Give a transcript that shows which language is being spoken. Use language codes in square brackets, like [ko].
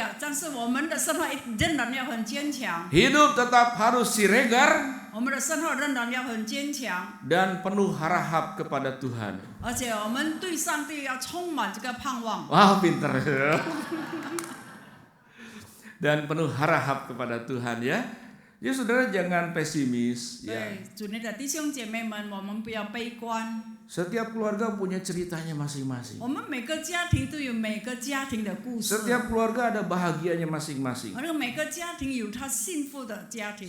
[zh] 但是我们的生活仍然要很坚强， [id] Hidup tetap harus siregar [zh] 我们的生活仍然要很坚强， [id] dan penuh harap kepada Tuhan. [zh] 而且我们对上帝要充满这个盼望。 [id] Wah, pinter. Dan penuh harap kepada Tuhan ya. Ya saudara jangan pesimis ya. [zh] 对，主内的弟兄姐妹们，我们不要悲观。 [id] Setiap keluarga punya ceritanya masing-masing. [zh] 我们每个家庭都有每个家庭的故事， [id] Setiap keluarga ada bahagianya masing-masing. [zh] 而且每个家庭有他幸福的家庭，